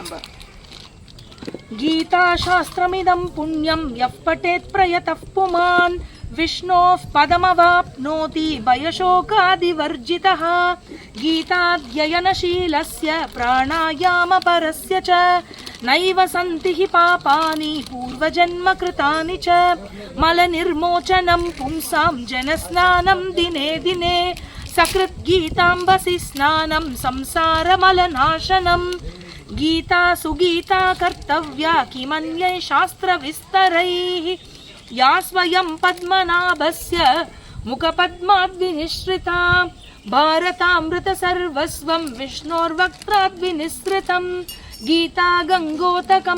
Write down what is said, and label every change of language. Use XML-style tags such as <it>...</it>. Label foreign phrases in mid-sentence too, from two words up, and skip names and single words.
<sa>நம்ம गीता शास्त्रमिदं पुण्यं यः पठेत् प्रयतः पुमान् विष्णोः पदमवाप्नोति भयशोकादिवर्जितः गीताध्ययनशीलस्य प्राणायामपरस्य च नैव सन्ति हि पापानि पूर्वजन्म कृतानि च मलनिर्मोचनं पुंसां जनस्नानं दिने दिने सकृत् गीताम्भसि स्नानं संसारमलनाशनम् गीता सुगीता कर्तव्या किमन्यै शास्त्रविस्तरैः या स्वयं पद्मनाभस्य मुखपद्माद्विनिश्रिता भारतामृतसर्वस्वं विष्णोर्वक्त्राद्विनिसृतं गीता गंगोतकं</sa>